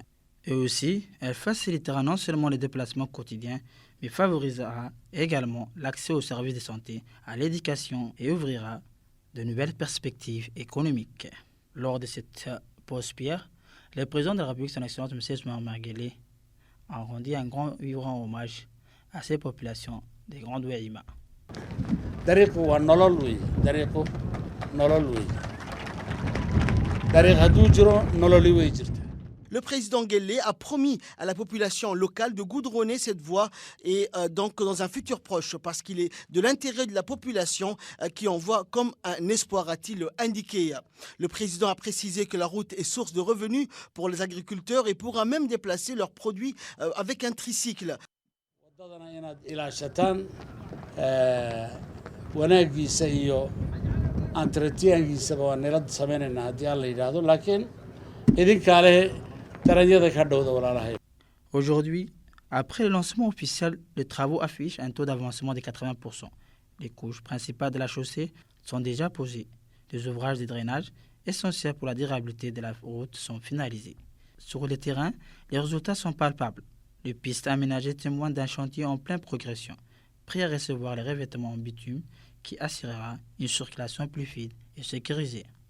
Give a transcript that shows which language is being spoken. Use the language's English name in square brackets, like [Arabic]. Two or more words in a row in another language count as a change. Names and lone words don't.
[French] Et aussi, elle facilitera non seulement les déplacements quotidiens, mais favorisera également l'accès aux services de santé, à l'éducation et ouvrira de nouvelles perspectives économiques. Lors de cette pause pierre, le président de la République, son Excellence M. Ismaël Omar Guelleh, a rendu un grand vibrant hommage à ces populations des Grands Ouélima. [Somali] dariiqu waa nolol wey dariiqu nolol wey dariiq hadduu jiro nololi way jirta. [French] Le président Guelleh a promis à la population locale de goudronner cette voie et donc dans un futur proche parce qu'il est de l'intérêt de la population qui en voit comme un espoir, a-t-il indiqué. Le président a précisé que la route est source de revenus pour les agriculteurs et pourra même déplacer leurs produits avec un tricycle. [Somali] wadadana inaad ilaashataan wanaagiisa iyo entretiangiisaba waa nila samaynaynaa haddii aan la yidhaahdo laakiin idinkaa leh daranyada ka dhowda walaalahay. [French] Aujourd'hui, après le lancement officiel, les travaux affichent un taux d'avancement de 80%. Les couches principales de la chaussée sont déjà posées. Des ouvrages de drainage essentiels pour la durabilité de la route sont finalisés. Sur le terrain, les résultats sont palpables. Les pistes aménagées témoignent d'un chantier en pleine progression, prêt à recevoir les revêtements en bitume qui assurera une circulation plus fluide et sécurisée.